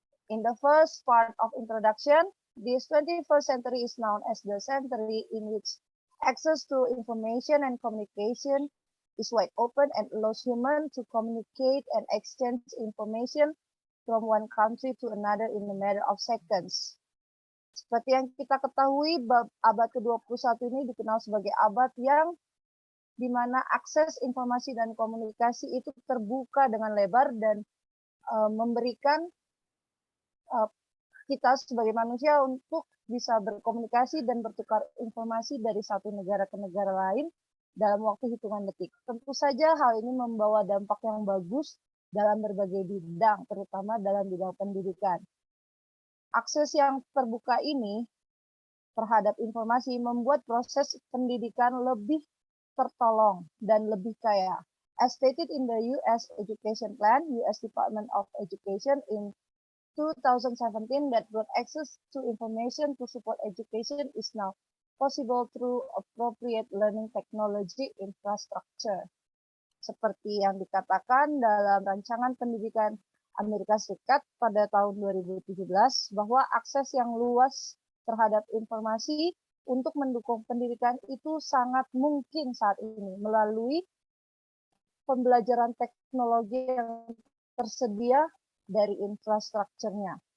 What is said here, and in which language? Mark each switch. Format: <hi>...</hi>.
<en>In the first part of introduction, this 21st century is known as the century in which access to information and communication is wide open and allows humans to communicate and exchange information from one country to another in a matter of seconds.</en> <id>Seperti yang kita ketahui, abad ke-21 ini dikenal sebagai abad yang di mana akses informasi dan komunikasi itu terbuka dengan lebar dan memberikan kita sebagai manusia untuk bisa berkomunikasi dan bertukar informasi dari satu negara ke negara lain dalam waktu hitungan detik. Tentu saja hal ini membawa dampak yang bagus dalam berbagai bidang, terutama dalam bidang pendidikan. Akses yang terbuka ini terhadap informasi membuat proses pendidikan lebih tertolong dan lebih kaya.</id> <en>As stated in the US Education Plan, US Department of Education in 2017, that broad access to information to support education is now possible through appropriate learning technology infrastructure.</en> <id>Seperti yang dikatakan dalam rancangan pendidikan Amerika Serikat pada tahun 2017, bahwa akses yang luas terhadap informasi untuk mendukung pendidikan itu sangat mungkin saat ini melalui pembelajaran teknologi yang tersedia dari infrastrukturnya.</id>